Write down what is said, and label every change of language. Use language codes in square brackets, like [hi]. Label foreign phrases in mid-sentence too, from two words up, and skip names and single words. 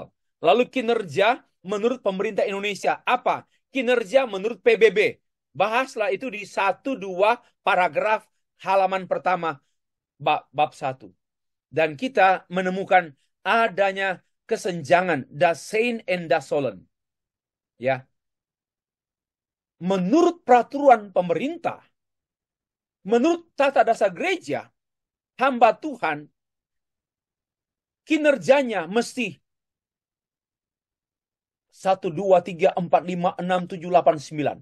[id] Lalu kinerja menurut pemerintah Indonesia. Apa? Kinerja menurut PBB. Bahaslah itu di 1-2 paragraf halaman pertama bab 1. Dan kita menemukan adanya kesenjangan [de] das Sein and das Sollen. [id] Ya. Menurut peraturan pemerintah, menurut tata dasar gereja, hamba Tuhan kinerjanya mesti 1, 2, 3, 4, 5, 6, 7, 8, 9.